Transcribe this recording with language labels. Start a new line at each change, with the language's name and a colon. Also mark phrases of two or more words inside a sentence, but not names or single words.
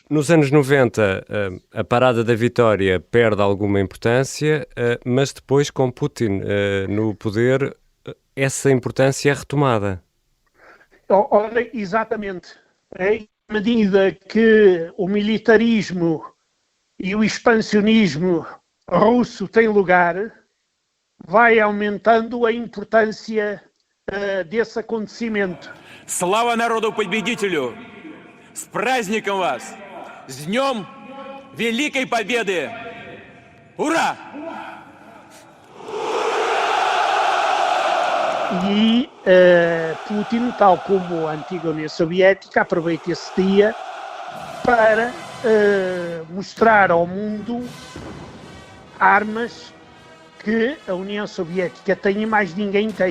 Portuguese: Nos anos 90, a Parada da Vitória perde alguma importância, mas depois, com Putin no poder, essa importância é retomada. Ora, exatamente. À medida que o militarismo e o expansionismo russo têm lugar, vai aumentando a importância desse acontecimento.
Russian: Слава народу-победителю! С праздником вас! С Днем Великой Победы! Ура!
Portuguese: E Putin, tal como a antiga União Soviética, aproveita esse dia para mostrar ao mundo armas que a União Soviética tem e mais ninguém tem.